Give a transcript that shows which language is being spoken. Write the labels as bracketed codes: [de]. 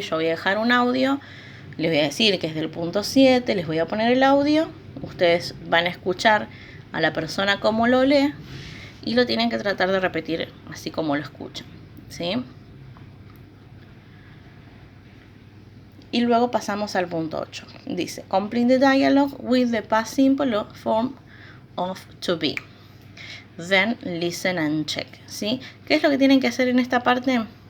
[es] Yo voy a dejar un audio, les voy a decir que es del punto 7, les voy a poner el audio, ustedes van a escuchar a la persona cómo lo lee y lo tienen que tratar de repetir así como lo escuchan, ¿sí? Y luego pasamos al punto 8. Dice, [en] complete the dialogue with the past simple form of to be. Then listen and check, ¿sí? [es] ¿Qué es lo que tienen que hacer en esta parte?